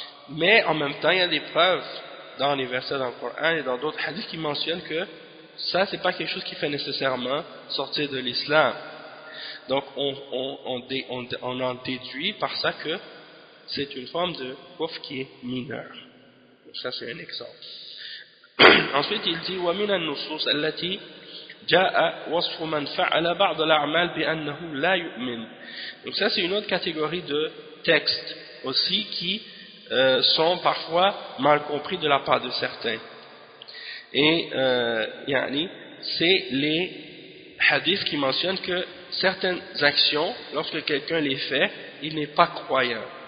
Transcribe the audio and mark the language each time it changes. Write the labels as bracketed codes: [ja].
[fr] Mais en même temps, il y a des preuves dans les versets dans le Coran et dans d'autres hadiths qui mentionnent que ça, c'est pas quelque chose qui fait nécessairement sortir de l'islam. Donc on en déduit par ça que c'est une forme de kuf qui est mineure. Donc ça, c'est un exemple. Ensuite, il dit [ar] ومن النصوص التي جاء وصف من فعل بعض الأعمال بأنه لا يؤمن. [fr] Donc ça c'est une autre catégorie de textes aussi qui sont parfois mal compris de la part de certains. Et yani c'est les hadiths qui mentionnent que certaines actions, lorsque quelqu'un les fait, il n'est pas croyant.